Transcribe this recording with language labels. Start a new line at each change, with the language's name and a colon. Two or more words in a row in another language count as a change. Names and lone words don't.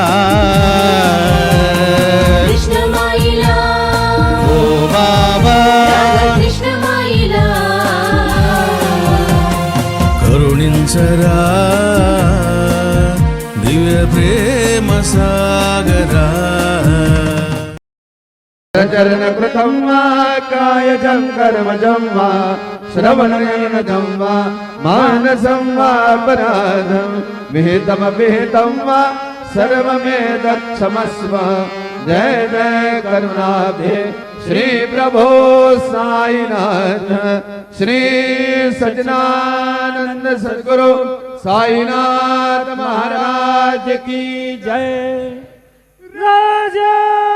Telugu: కృష్ణమాయిలా ఓ బాబా కృష్ణమాయిలా కరుణించరా దివ్య ప్రేమ సాగరా
Sanskrit: चरण कृतं वा कायजं कर्मजं वा श्रवणनयनजं वा मानसं वा अपराधं विहितमविहितं वा सर्वमेतत्क्षमस्व जय जय करुणाब्धे श्री प्रभो साईनाथ श्री सच्चिदानंद सद्गुरु साईनाथ
Hindi: महाराज की जय
Sanskrit: राजा